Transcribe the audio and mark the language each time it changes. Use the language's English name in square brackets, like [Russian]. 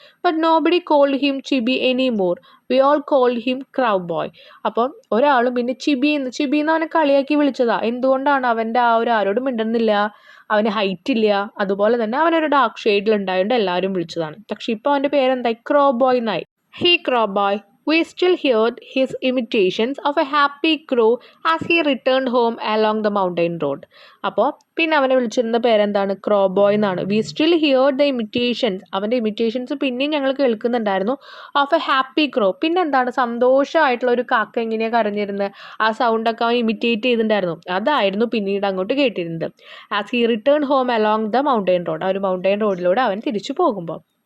[English] But nobody called him Chibi any more. We all called him crow boy. [Malayalam] അപ്പം ഒരാളും പിന്നെ ചിബിന്ന് അവനെ കളിയാക്കി വിളിച്ചതാ. എന്തുകൊണ്ടാണ്? അവൻ്റെ ആ ഒരു ആരോടും മിണ്ടുന്നില്ല, അവന് ഹൈറ്റ് ഇല്ല, അതുപോലെ തന്നെ അവനൊരു ഡാർക്ക് ഷെയ്ഡിൽ ഉണ്ടായതുകൊണ്ട് എല്ലാവരും വിളിച്ചതാണ്. പക്ഷെ ഇപ്പോൾ അവൻ്റെ പേരെന്തായി? ക്രോ ബോയ് എന്നായി. He crow boy. [English] We still heard his imitations of a happy crow as he returned home along the mountain road. [Malayalam] അപ്പോൾ പിന്നെ അവനെ വിളിച്ചിരുന്ന പേരെന്താണ്? ക്രോ ബോയ് എന്നാണ്. [English] We still heard the imitations. [Malayalam] അവൻ്റെ ഇമിറ്റേഷൻസ് പിന്നെയും ഞങ്ങൾ കേൾക്കുന്നുണ്ടായിരുന്നു. [English] Of a happy crow. [Malayalam] പിന്നെ എന്താണ്? സന്തോഷമായിട്ടുള്ള ഒരു കാക്ക എങ്ങനെയാണ് കരഞ്ഞിരുന്നത്, ആ സൗണ്ടൊക്കെ അവൻ ഇമിറ്റേറ്റ് ചെയ്തിട്ടുണ്ടായിരുന്നു. അതായിരുന്നു പിന്നീട് അങ്ങോട്ട് കേട്ടിരുന്നത്. [English] As he return home along the mountain road. [Malayalam] ആ ഒരു മൗണ്ടൈൻ റോഡിലൂടെ അവൻ തിരിച്ചു പോകുമ്പോൾ.